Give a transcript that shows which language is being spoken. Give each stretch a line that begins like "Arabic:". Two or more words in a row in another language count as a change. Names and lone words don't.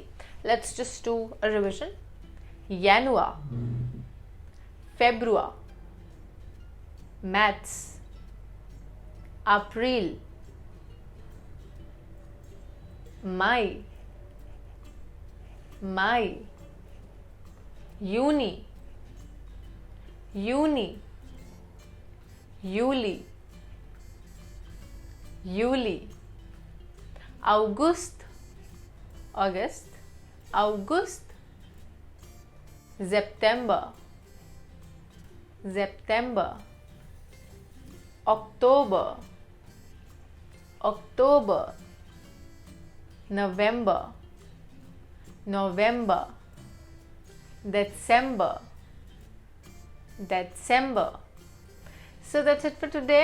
English: Let's just do a revision.
German: Januar. Februar. März. April. Mai. Mai. Juni. Juni. Juli. Juli. August. August. August. September. September.
English: October. October. November. November. December. December. So that's it for today.